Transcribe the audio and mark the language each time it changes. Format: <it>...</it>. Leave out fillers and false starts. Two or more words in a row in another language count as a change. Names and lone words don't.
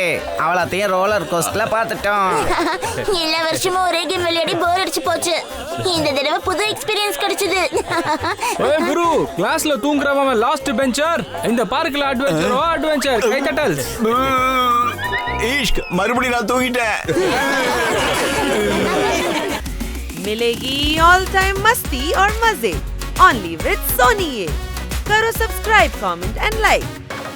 <ta>அவ்வளோத்தையும்</ta> <en>roller coasterல</en> <ta>பார்த்துட்டோம். எல்லா வருஷமும் ஒரே கேம் விளையாடி போர் அடிச்சு போச்சு. இந்த தடவை புது எக்ஸ்பீரியன்ஸ் கிடைச்சது. ஏய் குரு, கிளாஸ்ல தூங்குறவன்</ta> <en>last bencher.</en> <ta>இந்த பார்க்ல அட்வென்ச்சர் கைதட்டல். ஈஷ்க் மறுபடியும் நான் தூங்கிட்டேன்.</ta> <hi>मिलेगी</hi> <en>all time</en> <hi>मस्ती और मजे</hi> <en>only with Sony.</en> <hi>करो सब्सक्राइब,</hi> <en>comment and like.</en>